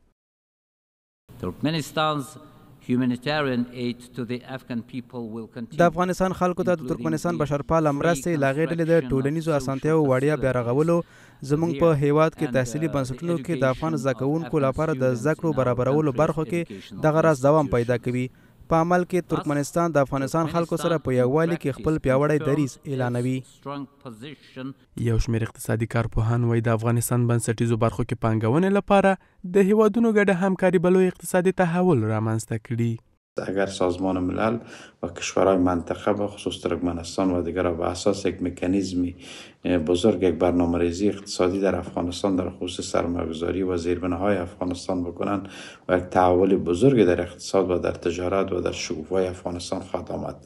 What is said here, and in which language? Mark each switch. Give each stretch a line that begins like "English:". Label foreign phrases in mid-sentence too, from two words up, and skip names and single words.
Pashto: د افغانستان خلکو ته د ترکمنستان بشرپاله مرستې له هغې ډلې د ټولنیزو اسانتیاوو وړیا بیارغولو، زموږ په هیواد کې تحصیلي بنسټونو کې د افغان زده کوونکو لپاره د زده کړو برابرولو برخو کې دغه راز دوام پیدا کوي. په عمل کې ترکمنستان د افغانستان خلکو سره په یووالي کې خپل پیاوړی دریځ اعلانوي. یو شمېر اقتصادي کارپوهان وایي د افغانستان بنسټیزو برخو کې پانګونې لپاره د هیوادونو ګډه همکاري به لوی اقتصادی تحول رامنځته کړي.
Persian: اگر سازمان ملل و کشورهای منطقه به خصوص ترکمنستان و دیگر به اساس یک مکانیزمی بزرگ، یک برنامه‌ریزی اقتصادی در افغانستان در خصوص سرمایه‌گذاری و زیربناهای افغانستان بکنند و یک تحول بزرگ در اقتصاد و در تجارت و در شکوفای افغانستان خواهد آمد.